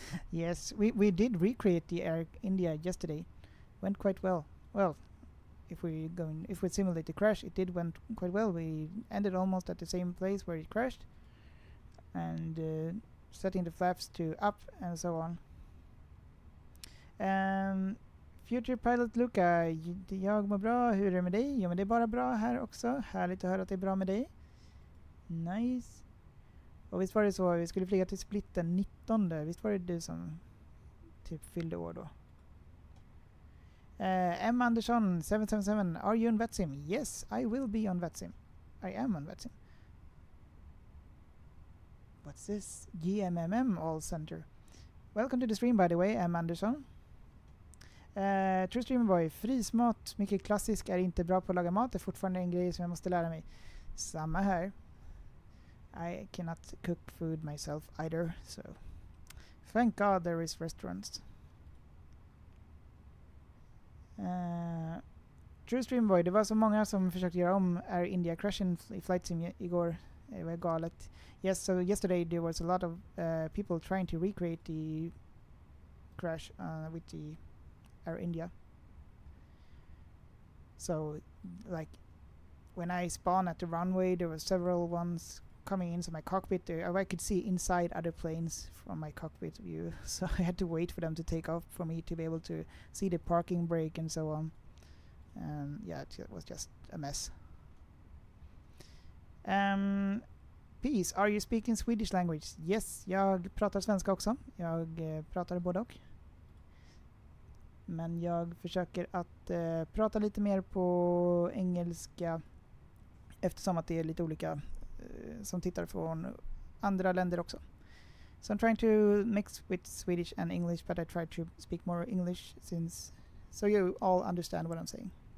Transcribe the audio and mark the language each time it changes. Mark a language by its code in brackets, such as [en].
[en] Yes, we did recreate the Air India yesterday. Went quite well. Well, if we simulate the crash, it went quite well. We ended almost at the same place where it crashed, and setting the flaps to up and so on. [sv] Future Pilot Luca, jag mår bra, hur är det med dig? Jo, men det är bara bra här också. Härligt att höra att det är bra med dig. Nice. Och visst var det så, vi skulle flyga till Split den 19. Visst var det du som typ fyllde år då? [en] M. Andersson 777, are you on VATSIM? Yes, I will be on VATSIM. I am on VATSIM. What's this? GMMM All Center. Welcome to the stream, by the way, M. Andersson. [sv] True Streamer Boy, frysmat, mycket klassisk, är inte bra på att laga mat, det är fortfarande en grej som jag måste lära mig. Samma här. [en] I cannot cook food myself either, so thank God there is restaurants. [sv] True Stream Boy, det var så många som försökte göra om Air India crashen i flight sim igår. Det var galet. [en] Yes, so yesterday there was a lot of people trying to recreate the crash with the Air India. So, like, when I spawned at the runway, there were several ones coming into my cockpit. I could see inside other planes from my cockpit view, so I had to wait for them to take off for me to be able to see the parking brake and so on. Yeah, it was just a mess. Peace, are you speaking Swedish language? [sv] Yes, jag pratar svenska också. Jag pratar både och. Men jag försöker att prata lite mer på engelska eftersom att det är lite olika som tittar från andra länder också. [en] So I'm trying to mix with Swedish and English, but I try to speak more English so you all understand what I'm saying.